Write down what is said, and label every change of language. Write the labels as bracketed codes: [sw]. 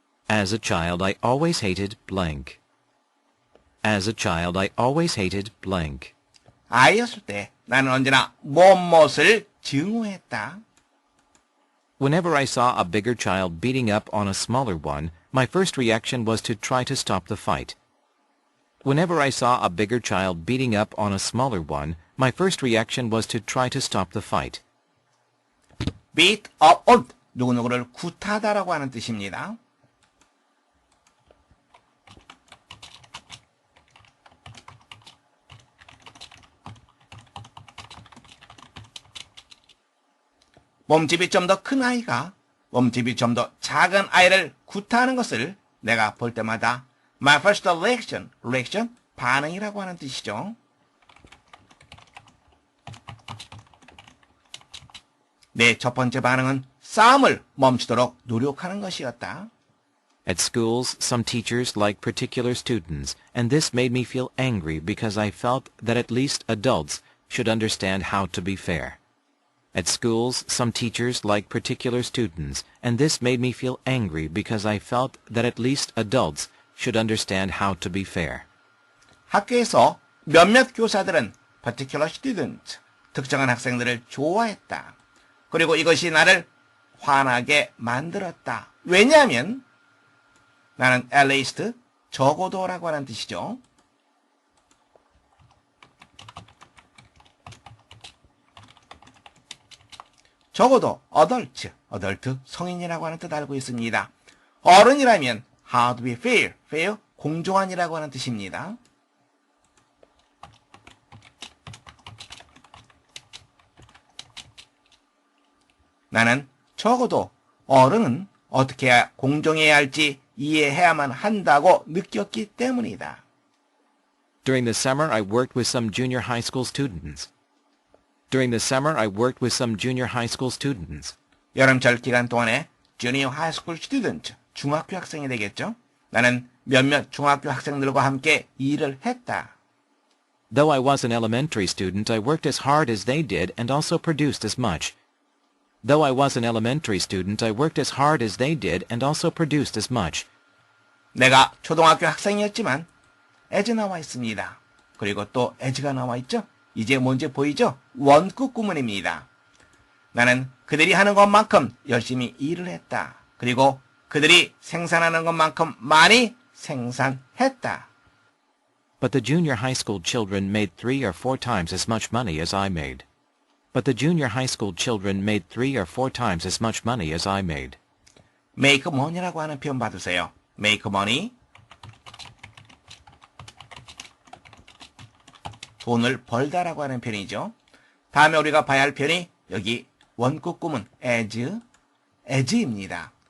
[en] As a child, I always hated blank. As a child, I always hated blank. [ko] 아이였을 때 나는 언제나 무엇을 증오했다. [en] Whenever I saw a bigger child beating up on a smaller one, my first reaction was to try to stop the fight. Whenever I saw a bigger child beating up on a smaller one, my first reaction was to try to stop the fight. beat up on, [ko] 누구누구를 굿하다라고 하는 뜻입니다. 몸집이 좀 더 큰 아이가 몸집이 좀 더 작은 아이를 굿하는 것을 내가 볼 때마다 [en] my first reaction, [ko] 반응이라고 하는 뜻이죠. 내 첫 번째 반응은 싸움을 멈추도록 노력하는 것이었다. [en] At schools, some teachers like particular students, and this made me feel angry because I felt that at least adults should understand how to be fair. At schools, some teachers like particular students, and this made me feel angry because I felt that at least adults should understand how to be fair. [ko] 학교에서 몇몇 교사들은 [en] particular student, [ko] 특정한 학생들을 좋아했다. 그리고 이것이 나를 화나게 만들었다. 왜냐하면 나는 [en] at least, [ko] 적어도라고 하는 뜻이죠. 적어도 adult, 성인이라고 하는 뜻 알고 있습니다. 어른이라면 [en] how to be fair, [ko] 공정한이라고 하는 뜻입니다. 나는 적어도 어른은 어떻게 해야 공정해야 할지 이해해야만 한다고 느꼈기 때문이다. [en] During the summer, I worked with some junior high school students. During the summer, I worked with some junior high school students. [ko] 여름철 기간 동안에 [en] junior high school student, [ko] 중학교 학생이 되겠죠? 나는 몇몇 중학교 학생들과 함께 일을 했다. [en] Though I was an elementary student, I worked as hard as they did and also produced as much. Though I was an elementary student, I worked as hard as they did and also produced as much. [ko] 내가 초등학교 학생이었지만 as 나와 있습니다. 그리고 또 as가 나와 있죠? 이제 뭔지 보이죠? 원급 구문입니다. 나는 그들이 하는 것만큼 열심히 일을 했다. 그리고 그들이 생산하는 것만큼 많이 생산했다. [en] But the junior high school children made 3 or 4 times as much money as I made. But the junior high school children made 3 or 4 times as much money as I made. make money [ko] 라고 하는 표현 받으세요. make money, 돈을 벌다라고 하는 표현이죠. 다음에 우리가 봐야 할 표현이 여기 원급 구문 as입니다.